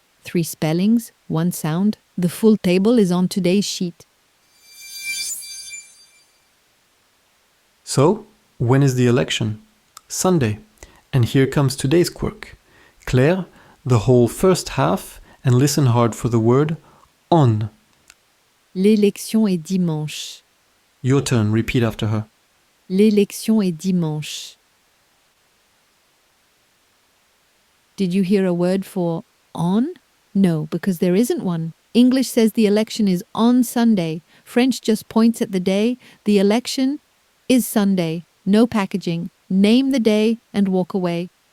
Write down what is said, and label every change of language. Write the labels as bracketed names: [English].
[English] 3 spellings, 1 sound. The full table is on today's sheet. So, when is the election? Sunday. And here comes today's quirk. Claire, the whole first half, and listen hard for the word on. [French] L'élection est dimanche. [English] Your turn, repeat after her. [French] L'élection est dimanche. [English] Did you hear a word for on? No, because there isn't one. English says the election is on Sunday. French just points at the day. The election is Sunday. No packaging. Name the day and walk away.